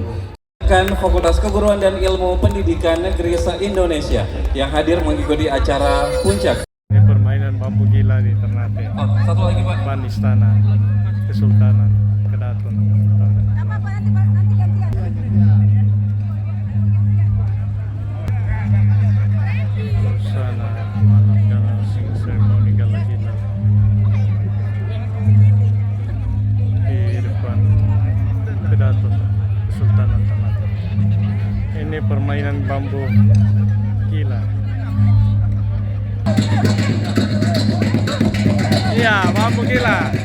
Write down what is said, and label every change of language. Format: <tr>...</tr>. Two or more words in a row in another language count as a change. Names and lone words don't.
<id>Fakultas Keguruan dan Ilmu Pendidikan Negeri se-Indonesia yang hadir mengikuti acara puncak. Ini permainan bambu gila di Ternate. Oh, satu lagi Pak. Depan Istana Kesultanan Kedaton. Suasana malam gala sing seremoni gala gila di depan Kedaton Kesultanan Ternate. Ini permainan bambu gila. Iya, bambu gila.</id>